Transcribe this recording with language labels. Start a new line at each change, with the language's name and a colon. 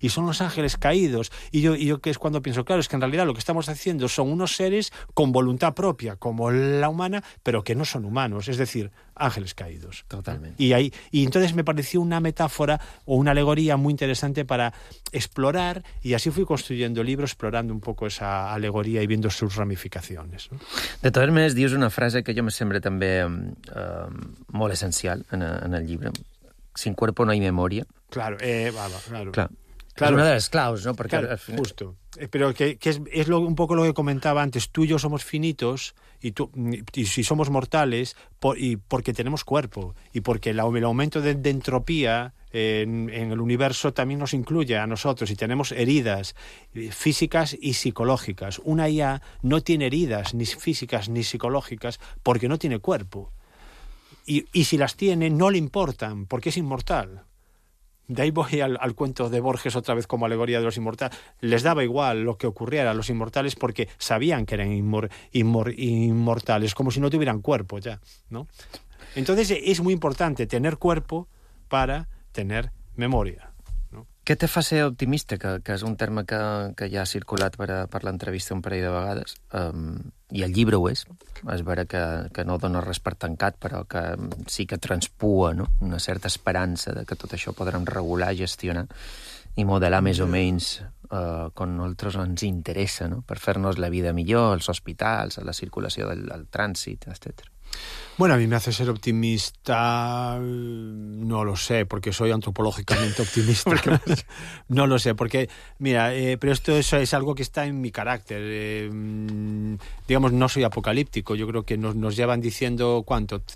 Spanish: Y son los ángeles caídos. Y yo que es cuando pienso, claro, es que en realidad lo que estamos haciendo son unos seres con voluntad propia, como la humana, pero que no son humanos, es decir, ángeles caídos. Totalmente. Y entonces me pareció una metáfora o una alegoría muy interesante para explorar, y así fui construyendo el libro, explorando un poco esa alegoría y viendo sus ramificaciones, ¿no? De todas maneras,
Catalan: dius una frase que jo me sembla també molt essencial en el llibre.
Spanish: Sin cuerpo no hay memoria. Claro, claro.
Catalan: Claro. És una de les claus, no? Perquè,
Spanish: claro, final... Justo. Pero que es lo, un poco lo que comentaba antes. Tú y yo somos finitos y si somos mortales porque tenemos cuerpo y porque el aumento de entropía en el universo también nos incluye a nosotros y tenemos heridas físicas y psicológicas. Una IA no tiene heridas ni físicas ni psicológicas porque no tiene cuerpo. Y si las tiene, no le importan porque es inmortal. De ahí voy al cuento de Borges otra vez como alegoría de los inmortales. Les daba igual lo que ocurriera a los inmortales porque sabían que eran inmortales, como si no tuvieran cuerpo ya, ¿no? Entonces es muy importante tener cuerpo para tener memoria, ¿no?
Catalan: Què te fa ser optimista, que és un terme que ja ha circulat per l'entrevista un parell de vegades, i el llibre ho és. És vera que no dona res per tancat, però que sí que transpua, no?, una certa esperança de que tot això podrem regular, gestionar i modelar més o menys com a nosaltres ens interessa, no?, per fer-nos la vida millor, als hospitals, a la circulació del trànsit, etc.
Spanish: Bueno, a mí me hace ser optimista, no lo sé, porque soy antropológicamente optimista. No lo sé, porque, mira, pero esto es algo que está en mi carácter. Digamos, no soy apocalíptico, yo creo que nos llevan diciendo, ¿cuánto?